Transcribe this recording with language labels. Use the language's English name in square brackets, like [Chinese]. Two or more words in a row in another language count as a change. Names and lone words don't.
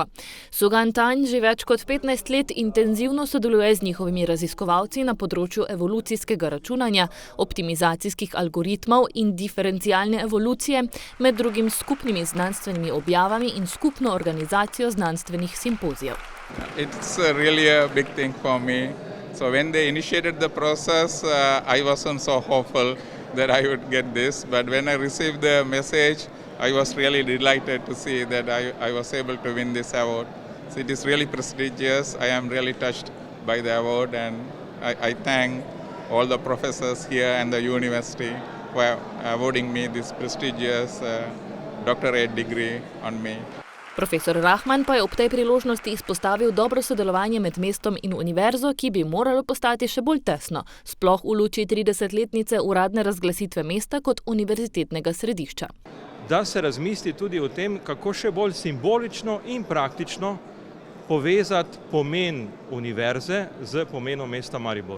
[Slovenian] Sugan Tanj že več kot 15 let intenzivno sodeluje z njihovimi raziskovalci na področju evolucijskega računanja, optimizacijskih algoritmov in diferencialne evolucije, med drugim s skupnimi znanstvenimi objavami in skupno organizacijo znanstvenih simpozijev. [English] It's really a big thing for me. So when they initiated the process, I wasn't so hopeful that I would get this, but when I received the message, I was really delighted to see that I was able to win this award. So it is really prestigious. I am really touched by the award, and I thank all the professors here and the university for awarding me this prestigious doctorate degree on me. [Slovenian] Profesor Rahman pa je ob tej priložnosti izpostavil dobro sodelovanje med mestom in univerzo, ki bi moralo postati še bolj tesno, sploh v luči 30-letnice uradne razglasitve mesta kot univerzitetnega središča. Da se razmisli tudi o tem, kako še bolj simbolično in praktično povezati pomen univerze z pomenom mesta Maribor.